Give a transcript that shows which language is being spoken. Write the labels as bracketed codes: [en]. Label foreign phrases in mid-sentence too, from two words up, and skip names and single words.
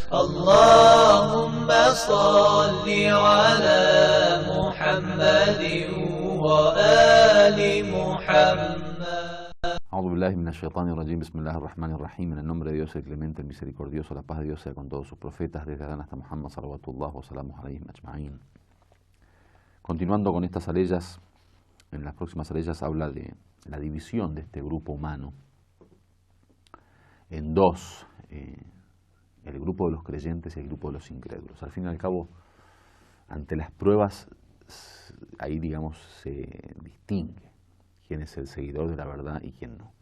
[ar] اللهم صل على محمد وآل محمد. أعوذ بالله من الشيطان الرجيم. بسم الله الرحمن الرحيم. [es] En el nombre de Dios, el clemente, el misericordioso, la paz de Dios sea con todos sus profetas, desde Adán hasta Muhammad, [ar] صلوات الله وسلامه عليهم أجمعين. [es] Continuando con estas aleyas, en las próximas aleyas habla de la división de este grupo humano en dos, el grupo de los creyentes y el grupo de los incrédulos. Al fin y al cabo, ante las pruebas, ahí digamos se distingue quién es el seguidor de la verdad y quién no.